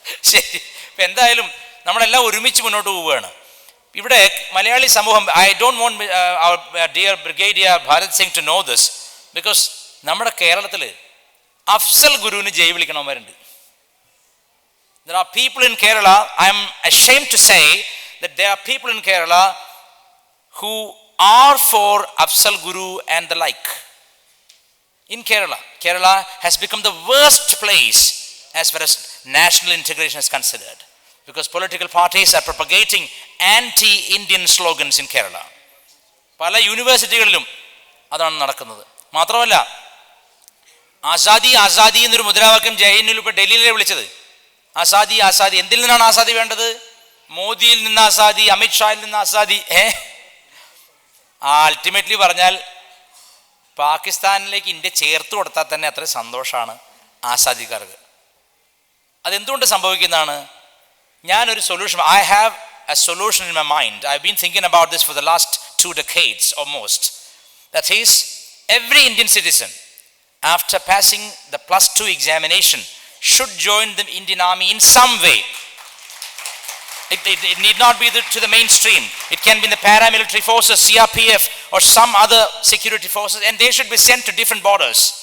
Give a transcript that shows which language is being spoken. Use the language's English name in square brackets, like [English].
[Malayalam] ശരി. ഇപ്പം എന്തായാലും നമ്മളെല്ലാം ഒരുമിച്ച് മുന്നോട്ട് പോവുകയാണ്. ഇവിടെ മലയാളി സമൂഹം, [English] I don't want our dear brigadier Bharat Singh to know this, because [Malayalam] നമ്മുടെ കേരളത്തിൽ അഫ്സൽ ഗുരുവിന് ജയ് വിളിക്കണവന്മാരുണ്ട്. [English] There are people in Kerala, I am ashamed to say that there are people in Kerala who are for Afzal Guru and the like. In Kerala has become the worst place as far as national integration is considered, because political parties are propagating anti-Indian slogans in Kerala. [Malayalam] പല യൂണിവേഴ്സിറ്റികളിലും അതാണ് നടക്കുന്നത്. മാത്രമല്ല, ആസാദി ആസാദി എന്നൊരു മുദ്രാവാക്യം ജയിനിൽ ഇപ്പോൾ ഡൽഹിയിലെ വിളിച്ചത്. ആസാദി ആസാദി, എന്തിൽ നിന്നാണ് ആസാദി വേണ്ടത്? മോദിയിൽ നിന്ന് ആസാദി, അമിത്ഷായിൽ നിന്ന് ആസാദി. അൾട്ടിമേറ്റ്ലി പറഞ്ഞാൽ പാകിസ്ഥാനിലേക്ക് ഇന്ത്യ ചേർത്ത് കൊടുത്താൽ തന്നെ അത്ര സന്തോഷമാണ് ആസാദിക്കാർക്ക്. അതെന്തുകൊണ്ട് സംഭവിക്കുന്നതാണ്? ഞാനൊരു solution, [English] I have a solution in my mind. I been thinking about this for the last 2 decades almost. That is, every Indian citizen after passing the +2 examination should join the Indian Army in some way. It need not be to the mainstream. It can be in the paramilitary forces, CRPF or some other security forces, and they should be sent to different borders.